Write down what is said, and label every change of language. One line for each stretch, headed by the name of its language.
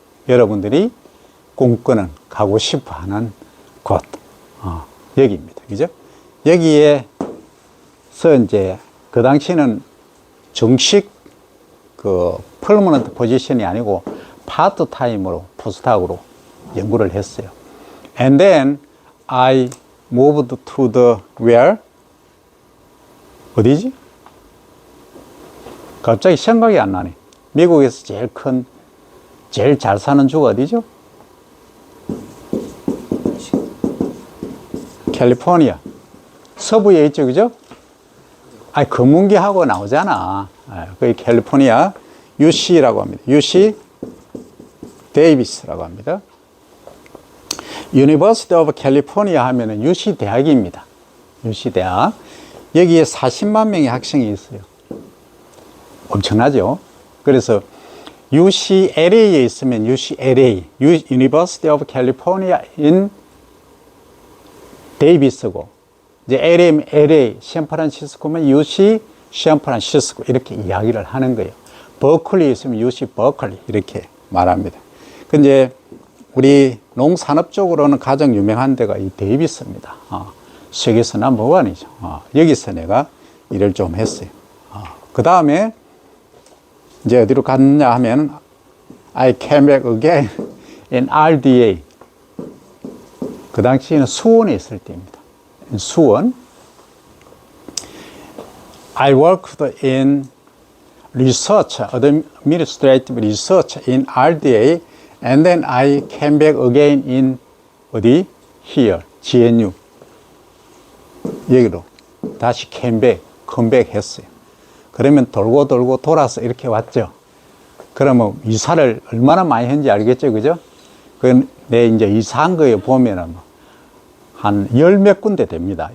Korean: 여러분들이 꿈꾸는 가고 싶어 하는 곳, 여기입니다. 그죠? 여기에서 이제 그 당시에는 정식 퍼머넌트 포지션이 아니고 파트타임으로 포스닥으로 연구를 했어요.
English: And then I moved to the where?
Korean: 어디지? 갑자기 생각이 안 나네. 미국에서 제일 잘 사는 주가 어디죠? 캘리포니아. 서부에 있죠, 그죠? 검은기하고 나오잖아. 거기 캘리포니아 UC라고 합니다. UC 데이비스라고 합니다. University of California 하면은 UC 대학입니다. UC 대학. 여기에 40만 명의 학생이 있어요. 엄청나죠? 그래서 UCLA에 있으면 UCLA, University of California in 데이비스고, 이제 LA, 샌프란시스코면 UC 샌프란시스코 이렇게 이야기를 하는 거예요. 버클리에 있으면 UC 버클리 이렇게 말합니다. 근데 우리 농산업 쪽으로는 가장 유명한 데가 이 데이비스입니다. 세계에서 넘버원이죠. 여기서 내가 일을 좀 했어요. 그 다음에 이제 어디로 갔냐 하면
English: I came back again in RDA.
Korean: 그 당시에는 수원에 있을 때입니다. 수원.
English: I worked in research, administrative research in RDA, and then I came back again in 어디? Here, GNU.
Korean: 여기로 다시 컴백 했어요. 그러면 돌고 돌고 돌아서 이렇게 왔죠. 그러면 이사를 얼마나 많이 했는지 알겠죠, 그죠? 내 이제 이사한 거에 보면은 한 열 몇 군데 됩니다.